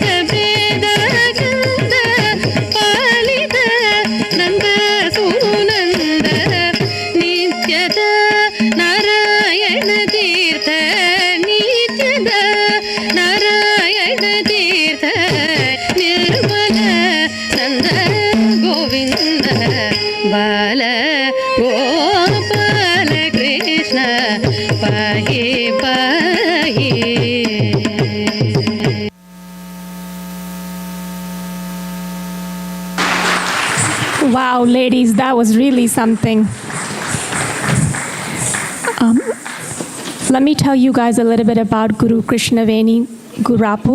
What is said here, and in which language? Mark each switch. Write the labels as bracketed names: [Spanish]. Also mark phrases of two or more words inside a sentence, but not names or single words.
[Sanskrit] ವೇದಾನಂದ ಪಾಲಿತ ನಂದ ಸುನಂದ ನಿತ್ಯದ ನಾರಾಯಣ ತೀರ್ಥ ನಿತ್ಯದ ನಾರಾಯಣ ತೀರ್ಥ ನಿರ್ಮಲ ನಂದ ಗೋವಿಂದ ಬಾಲ ಗೋಪಾಲ ಕೃಷ್ಣ ಪಾಹಿ ಪಾಹಿ. [English] Wow, ladies, that was really something. Let me tell you guys a little bit about Guru Krishnaveni Gurapu.